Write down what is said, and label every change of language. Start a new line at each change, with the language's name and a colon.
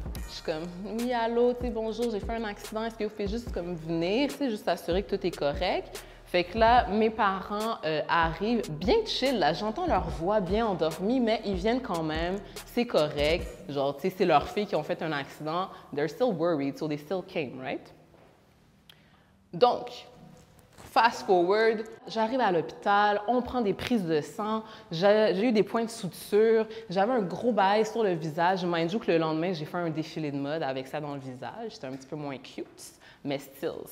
French: Je suis comme, oui, allô, tu sais, bonjour, j'ai fait un accident, est-ce que vous pouvez juste comme venir, tu sais, juste s'assurer que tout est correct? Fait que là, mes parents arrivent bien chill, là, j'entends leur voix bien endormie, mais ils viennent quand même, c'est correct. Genre, tu sais, c'est leurs filles qui ont fait un accident.
English: They're still worried, so they still came, right?
French: Donc,
English: fast forward,
French: j'arrive à l'hôpital, on prend des prises de sang, j'ai eu des points de suture, j'avais un gros bail sur le visage.
English: Mind you
French: que le lendemain, j'ai fait un défilé de mode avec ça dans le visage. C'était un petit peu moins cute, mais still.